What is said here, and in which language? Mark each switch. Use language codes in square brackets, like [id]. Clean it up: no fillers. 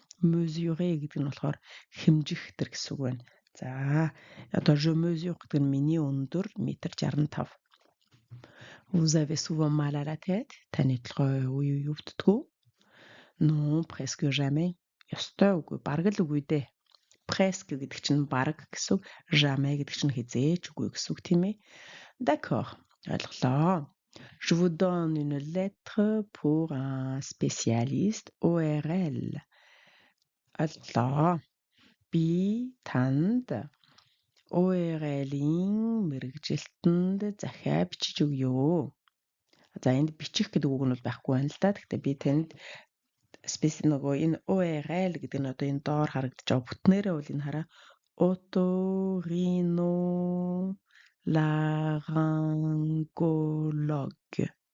[mn] Mesurer гэдэг нь болохоор хэмжих тэр гэсэн үг байна. За одоо [fr] je mesure [mn] гэдэг нь миний өндөр метр 65. [fr] Vous avez souvent mal à la tête? [mn] Таны толгой уу өвддөг? [fr] Non, presque jamais. [mn] Ёстой үгүй, бараг л үгүй дээ. Presque гэдэг чинь бараг гэсэн үг, jamais гэдэг чинь хизээч үгүй гэсэн үг тийм ээ. D'accord. Ойлголоо. [fr] Je vous donne une lettre pour un spécialiste ORL. [mn] Ойлголоо. Би танд ORL-ийн мэргэжилтэнд захиа бичиж өгье. За энд бичих гэдэг үг нь бол байхгүй байна л да. Гэхдээ би танд нөгөө энэ ORL гэдэг нь одоо энэ доор харагдаж байгаа бүтнээрээ бол энэ хараа otorhinolaryngologue.